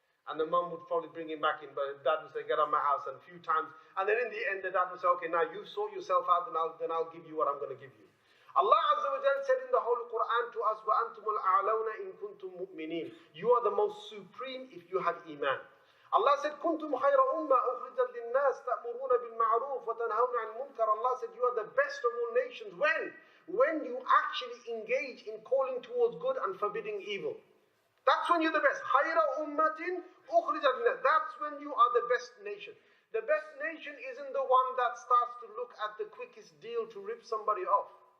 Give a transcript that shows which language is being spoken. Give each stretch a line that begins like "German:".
English: And the mum would probably bring him back in, but his dad would say, get out of my house, and a few times. And then in the end, the dad would say, okay, now you sort yourself out, then I'll give you what I'm going to give you. Allah Azza wa Jal said in the Holy Quran to us,
Arabic: وَأَنْتُمُ الْأَعْلَوْنَ إِن كُنْتُم مُؤْمِنِينَ.
English: You are the most supreme if you have Iman. Allah said,
Arabic: كُنْتُمْ خَيْرَ أُمَّةٍ أُخْرِجَتْ لِلنَّاسِ تَأْمُرُونَ بِالْمَعْرُوفِ وَتَنْهَوْنَ عَنِ الْمُنكَرِ.
English: Allah said, you are the best of all nations. When you actually engage in calling towards good and forbidding evil. That's when you're the best.
Arabic: خَيْرَ أُمَّةٍ أُخْرِجَتْ لِلنَّاسِ.
English: That's when you are the best nation. The best nation isn't the one that starts to look at the quickest deal to rip somebody off.